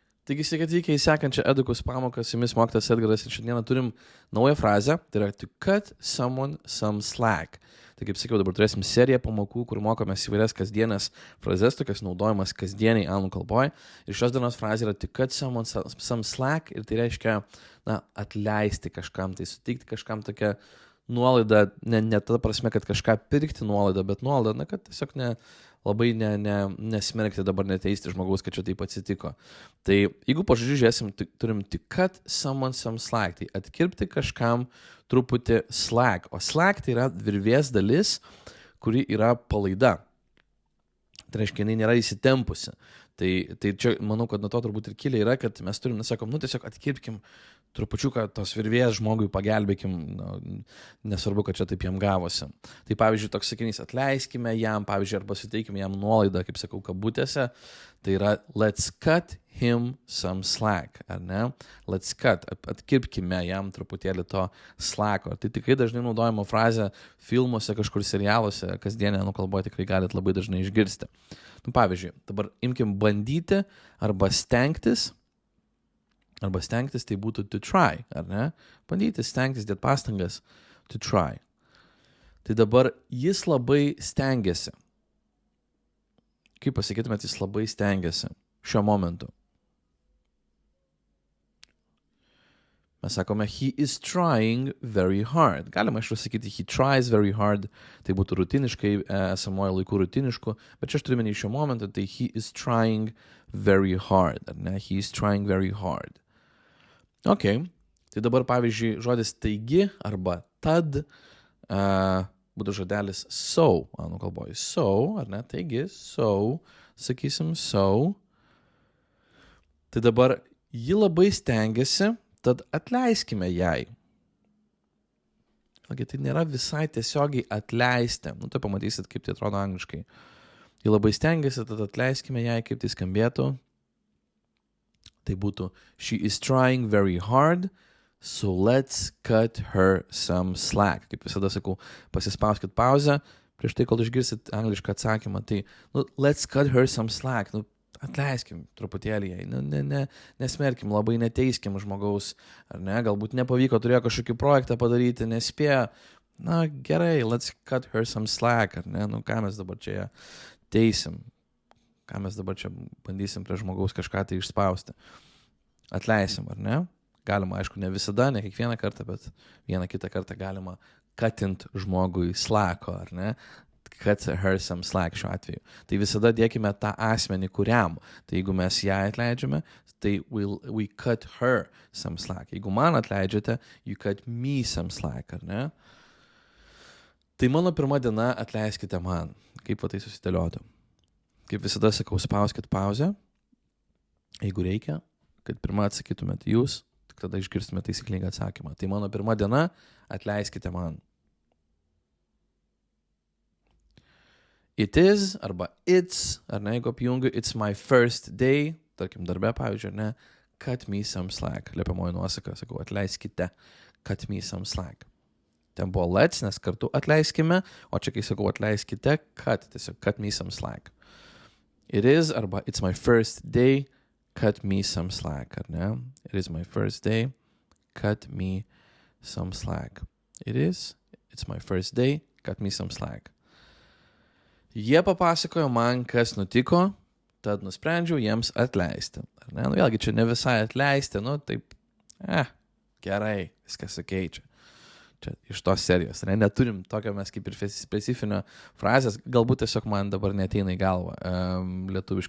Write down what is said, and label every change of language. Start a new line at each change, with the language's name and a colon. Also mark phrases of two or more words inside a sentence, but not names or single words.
Lithuanian: Taigi, sveiki atvykę į sekančią Edukus pamoką, su jumis mokytojas Edgaras ir šiandieną turim naują frazę, tai yra
English: to cut someone some slack.
Lithuanian: Tai kaip sakiau, dabar turėsim seriją pamokų, kur mokomės įvairias kasdienės frazes, tokias naudojamas kasdieniai anglų kalboje. Ir šios dienos frazė yra
English: to cut someone some slack
Lithuanian: ir tai reiškia, atleisti kažkam, tai suteikti kažkam tokią nuolaidą, ne ta prasme, kad kažką pirkti nuolaidą, bet nuolaidą, kad tiesiog labai nesmerkti dabar neteisti žmogaus, kad čia taip atsitiko. Tai jeigu pažodžiu žiūrėsim, turim
English: to cut someone some slack,
Lithuanian: tai atkirpti kažkam truputį slack. O slack tai yra virvės dalis, kuri yra palaida. Tai reiškia, jinai nėra įsitempusi. Tai čia, manau, kad nuo to turbūt ir kilė yra, kad mes turim, tiesiog atkirpkim trupučiuką tos virvės žmogui, pagelbėkim, nesvarbu, kad čia taip jam gavosi. Tai pavyzdžiui, toks sakinys, atleiskime jam, pavyzdžiui, arba suteikime jam nuolaidą, kaip sakau, kabutėse, tai yra
English: let's cut him some slack,
Lithuanian: ar ne?
English: Let's cut,
Lithuanian: atkirpkime jam truputėlį to slacko. Tai tikrai dažnai naudojama frazė filmuose, kažkur serialuose, kasdienė kalboje tikrai galite labai dažnai išgirsti. Pavyzdžiui, dabar imkim bandyti arba stengtis, tai būtų
English: to try,
Lithuanian: ar ne? Bandyti, stengtis, dėti pastangas,
English: to try.
Lithuanian: Tai dabar jis labai stengiasi. Kaip pasakytumėt, jis labai stengiasi šiuo momentu. Mes sakome,
English: he is trying very hard.
Lithuanian: Galima iš sakyti,
English: he tries very hard.
Lithuanian: Tai būtų rutiniškai, esamojo laikų rutinišku. Bet čia aš turiu menį šiuo momentu, tai
English: he is trying very hard.
Lithuanian: Ar ne?
English: He is trying very hard. Ok.
Lithuanian: Tai dabar, pavyzdžiui, žodis taigi arba tad būtų žodelis so. Anų kalboje so, ar ne? Taigi, so. Sakysim so. Tai dabar ji labai stengiasi, tad atleiskime jai. Okay, tai nėra visai tiesiogiai atleisti. Tai pamatysit, kaip tai atrodo angliškai. Ji labai stengiasi, tad atleiskime jai, kaip tai skambėtų. Tai būtų
English: she is trying very hard, so let's cut her some slack.
Lithuanian: Kaip visada sakau, pasispauskit pauzę, prieš tai, kol išgirsit anglišką atsakymą, tai
English: let's cut her some slack.
Lithuanian: Atleiskim truputėlį jai, nesmerkim, labai neteiskim žmogaus, ar ne, galbūt nepavyko, turėjo kažkokį projektą padaryti, nespėjo, gerai,
English: let's cut her some slack,
Lithuanian: ar ne, ką mes dabar čia teisim, ką mes dabar čia bandysim prie žmogaus kažką tai išspausti, atleisim, ar ne, galima, aišku, ne visada, ne kiekvieną kartą, bet vieną kitą kartą galima cutint žmogui slacko, ar ne,
English: cut her some slack
Lithuanian: šiuo atveju. Tai visada dėkime tą asmenį kuriam. Tai jeigu mes ją atleidžiame, tai
English: we cut her some slack.
Lithuanian: Jeigu man atleidžiate,
English: you cut me some slack,
Lithuanian: ar ne? Tai mano pirma diena, atleiskite man. Kaip tai susidėliotų? Kaip visada sakau, spauskit pauzę, jeigu reikia, kad pirmą atsakytumėt jūs, tik tada išgirstumėt taisyklingą atsakymą. Tai mano pirma diena, atleiskite man.
English: It is, arba it's,
Lithuanian: ar ne, jeigu apjungiu,
English: it's my first day,
Lithuanian: tarkim darbe, pavyzdžiui, ar ne,
English: cut me some slack,
Lithuanian: liepiamoji nuosaka, sakau, atleiskite,
English: cut me some slack.
Lithuanian: Ten buvo let's, nes kartu atleiskime, o čia kai sakau atleiskite, tiesiog
English: cut me some slack. It is, arba it's my first day, cut me some slack,
Lithuanian: ar ne,
English: it is my first day, cut me some slack. It is, it's my first day, cut me some slack.
Lithuanian: Jie papasakojo man, kas nutiko, tad nusprendžiau jiems atleisti. Ar ne? Vėlgi, čia ne visai atleisti, taip, gerai, viskas sukeičia. Čia iš tos serijos. Neturim tokio mes kaip ir specifinio frazės, galbūt tiesiog man dabar neateina į galvą lietuviškai.